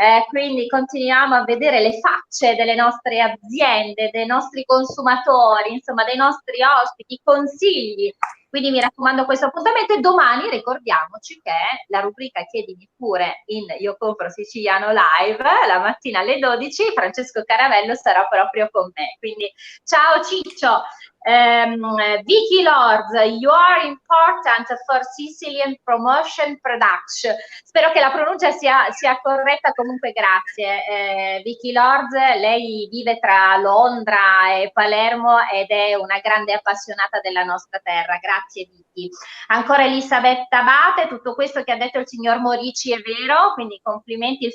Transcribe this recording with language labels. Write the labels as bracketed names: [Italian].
[Italian] Quindi continuiamo a vedere le facce delle nostre aziende, dei nostri consumatori, insomma dei nostri ospiti, consigli. Quindi mi raccomando questo appuntamento e domani ricordiamoci che la rubrica Chiedimi pure in Io Compro Siciliano Live, la mattina alle 12, Francesco Caravello sarà proprio con me. Quindi ciao Ciccio! [English] Vicky Lords, you are important for Sicilian Promotion Production. [Italian] Spero che la pronuncia sia corretta, comunque grazie. Vicky Lords, lei vive tra Londra e Palermo ed è una grande appassionata della nostra terra. Grazie Vicky. Ancora Elisabetta Abate, tutto questo che ha detto il signor Morici è vero, quindi complimenti.